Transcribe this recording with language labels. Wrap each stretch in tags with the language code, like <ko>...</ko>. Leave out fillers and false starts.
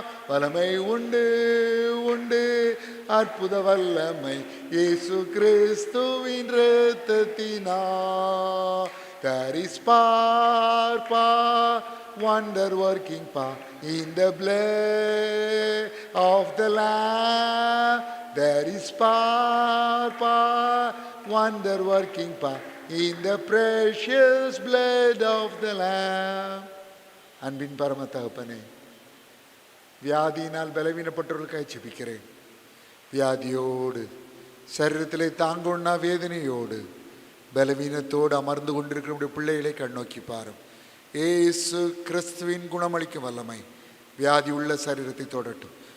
<ta>வல்லமை உண்டு உண்டு அற்புத வல்லமை இயேசு கிறிஸ்துவின் இரத்தத்தினா.</ta> <en>There is power, wonder working power in the blood of the Lamb. There is power, wonder working power in the precious blood of the Lamb.</en> <ta>அன்பின் பரம தகப்பனே, வியாதியினால் பலவீனப்பட்டவர்களுக்காக ஜெபிக்கிறேன். வியாதியோடு சரீரத்திலே தாங்குண்ணா வேதனையோடு பலவீனத்தோடு அமர்ந்து கொண்டிருக்கிற பிள்ளைகளை கண்ணோக்கி பாரும். ஏசு கிறிஸ்துவின் குணமளிக்கும் வல்லமை வியாதி உள்ள சரீரத்தை தொடட்டும்.</ta>